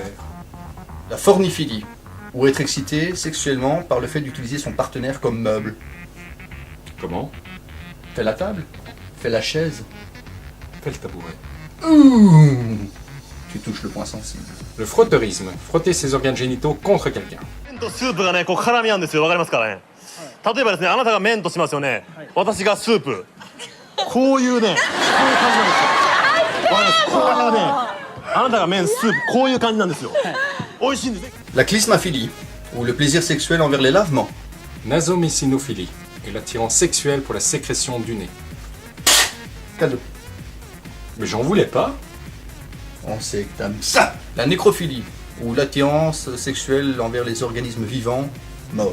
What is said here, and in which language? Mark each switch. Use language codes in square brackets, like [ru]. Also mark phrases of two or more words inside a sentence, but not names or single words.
[fr] La forniphilie, ou être excité sexuellement par le fait d'utiliser son partenaire comme meuble. Comment? Fais la table, fais la chaise. Fais le tabouret. Ouh, tu touches le point sensible. Le frotteurisme, frotter ses organes génitaux contre quelqu'un. [ja] 麺とスープがねこう絡み合うんですよわかりますからね例えばですねあなたが麺としますよね、私がスープこういうねこういう感じなんですよわかりますこういうねあなたが麺スープこういう感じなんですよ美味しいんですね [fr] La clismaphilie, ou le plaisir sexuel envers les lavements. Nasomycinophilie est l'attirance sexuelle pour la sécrétion du nez. Cadeau. Mais j'en voulais pas. On sait que t'aimes ça. La nécrophilie, ou l'attirance sexuelle envers les organismes vivants morts.